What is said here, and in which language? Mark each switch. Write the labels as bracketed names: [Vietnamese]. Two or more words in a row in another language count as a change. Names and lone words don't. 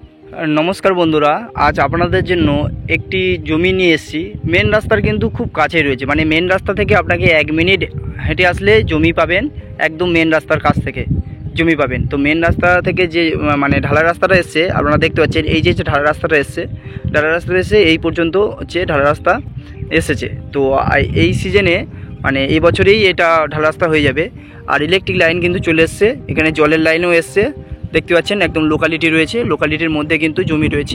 [Bangla] নমস্কার বন্ধুরা আজ আপনাদের জন্য একটি জমি নিয়ে এসেছি। মেন রাস্তার কিন্তু খুব কাছে রয়েছে, মানে মেন রাস্তা থেকে আপনাকে 1 মিনিট হেঁটে আসলে জমি পাবেন। একদম মেন রাস্তার কাছ থেকে জমি পাবেন। তো মেন রাস্তা থেকে যে মানে ঢালা রাস্তাটা এসেছে আপনারা দেখতে পাচ্ছেন, এই যে ঢালা রাস্তাটা এসেছে, ঢালা রাস্তাটা এসে এই পর্যন্ত হচ্ছে ঢালা রাস্তা এসেছে। তো এই সিজনে মানে এই বছরেই এটা ঢালা রাস্তা হয়ে যাবে। আর ইলেকট্রিক লাইন কিন্তু চলে এসেছে, এখানে জলের লাইনও এসেছে। দেখতে পাচ্ছেন একদম লোকালিটি রয়েছে, লোকালিটির মধ্যে কিন্তু জমি রয়েছে।